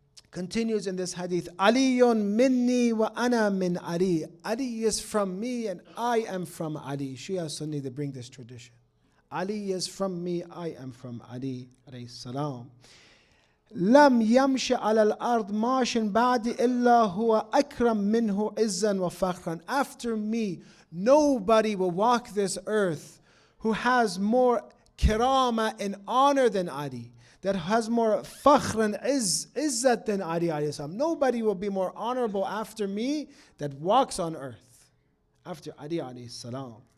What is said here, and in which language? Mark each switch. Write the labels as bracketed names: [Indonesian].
[English] Continues in this hadith, [Arabic] Aliyun minni wa ana min Ali. [English] Ali is from me and I am from Ali. Shia Sunni, they bring this tradition. Ali is from me, I am from Ali alayhi salam. [Arabic] لم يمشي على الأرض ماش بعد إلا هو أكرم منه عزا وفخرا. [English] After me, nobody will walk this earth who has more kirama and honor than Ali, that has more fakhr and izzat than Ali alayhi salam. Nobody will be more honorable after me that walks on earth after Ali alayhi salam.